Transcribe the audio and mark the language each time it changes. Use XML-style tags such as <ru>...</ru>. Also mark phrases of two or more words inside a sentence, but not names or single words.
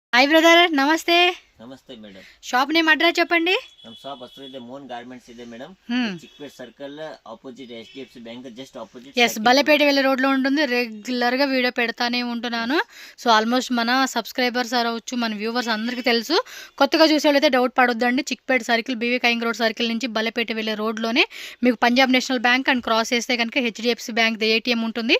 <te>హాయ్ బ్రదర్, నమస్తే.</te> <kn>ನಮಸ್ತೆ ಮೇಡಮ್.</kn> <en>shop name address చెప్పండి.</en> <kn>ನಮ್ಮ ಶಾಪ್ ಹತ್ರ ಇದೆ, ಮೋಹನ್ ಗಾರ್ಮೆಂಟ್ಸ್ ಇದೆ ಮೇಡಮ್.</kn> <en>Chickpete circle opposite HDFC bank just opposite.</en> <te>ఎస్, బల్లపేట వెళ్ళే రోడ్ లో ఉంటుంది. రెగ్యులర్ గా వీడియో పెడతానే ఉంటున్నాను. సో ఆల్మోస్ట్ మన సబ్స్క్రైబర్స్ అవ్వచ్చు, మన వ్యూవర్స్ అందరికీ తెలుసు. కొత్తగా చూసేవాళ్ళైతే డౌట్ పడొద్దండి. చిక్కపేట సర్కిల్, బీవీ కయింగ్ రోడ్ సర్కిల్ నుంచి బల్లపేట వెళ్ళే రోడ్ లోనే మీకు పంజాబ్ నేషనల్ బ్యాంక్ అండ్ క్రాస్ చేస్తే కనుక HDFC బ్యాంక్ ATM ఉంటుంది.</te>